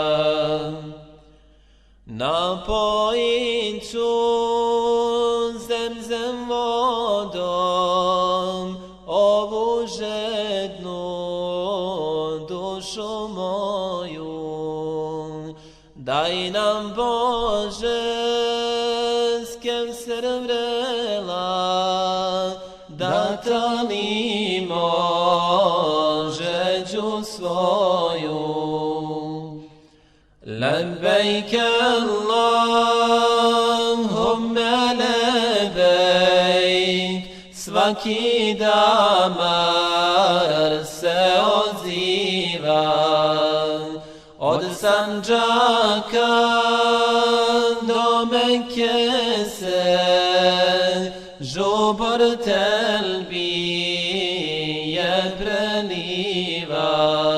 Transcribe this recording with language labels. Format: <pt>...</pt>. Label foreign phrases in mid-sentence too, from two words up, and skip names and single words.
<bs>Napojit ću zemzem vodom ovu žednu dušu moju. Daj nam Bože s Kevser vrela, da talimo žeđu svoju.</bs> <ar>لبيك اللهم لبيك,</ar> <bs>svaki damar se odziva. Od Sandžaka do Mekke se žubor telbije preliva.</bs>